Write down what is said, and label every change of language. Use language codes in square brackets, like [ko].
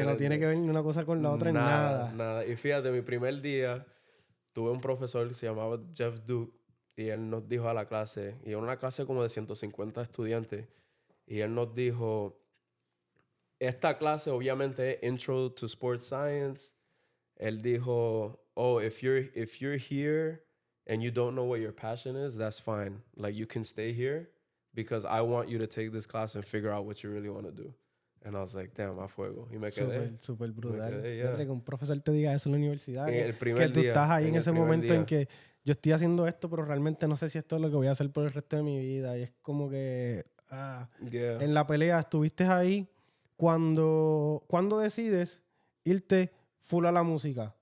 [es] que no tiene que ver ni una cosa con la otra en nada. Nada. Y fíjate, mi primer día tuve un profesor que se llamaba Jeff Duke y él nos dijo a la clase, y era una clase como de 150 estudiantes, y él nos dijo, esta clase obviamente es Intro to Sports Science. Él dijo, [en] oh, if you're here and you don't know what your passion is, that's fine. Like, you can stay here because I want you to take this class and figure out what you really want to do. And I was like, damn, [es] a fuego. Y me quedé. Súper brutal. Me quedé, yeah. Que un profesor te diga eso en la universidad. El primer que tú día, estás ahí en ese momento día. en que yo estoy haciendo esto, pero realmente no sé si esto es lo que voy a hacer por el resto de mi vida. Y es como que Yeah. en la pelea estuviste ahí cuando decides irte full a la música.